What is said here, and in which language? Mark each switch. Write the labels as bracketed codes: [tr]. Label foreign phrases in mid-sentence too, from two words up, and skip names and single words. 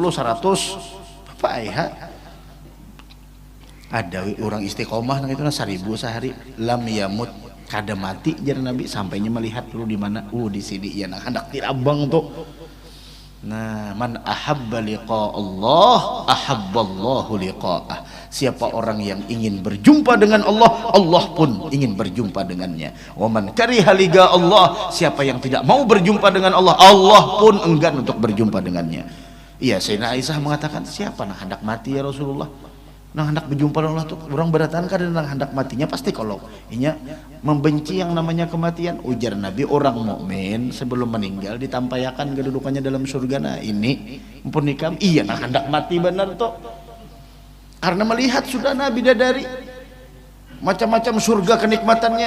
[id] Apa ya? [bjn] Ada orang istiqomah nang itu 1000 sehari. [ar] لم يمت [bjn] kada mati jar Nabi sampainya melihat dulu di mana. Di sini ya nang hendak tirabang tuh. Nah, [ar] من أحب لقاء الله أحب الله لقاءه. [id] Siapa orang yang ingin berjumpa dengan Allah, Allah pun ingin berjumpa dengannya. [ar] ومن كره لقاء الله, [id] siapa yang tidak mau berjumpa dengan Allah, Allah pun enggan untuk berjumpa dengannya. Iya, Sayyidina Aisyah mengatakan, siapa nang hendak mati [ar] يا رسول الله? [bjn] Nang hendak berjumpa dengan Allah tuh orang beratan kada nang hendak matinya pasti kalau inya membenci yang namanya kematian. [id] Ujar Nabi, orang mukmin sebelum meninggal ditampayakan kedudukannya dalam surga. [bjn] Nah ini mumpun nikam iya nang hendak mati benar tuh karena melihat sudah Nabi dari macam-macam surga kenikmatannya.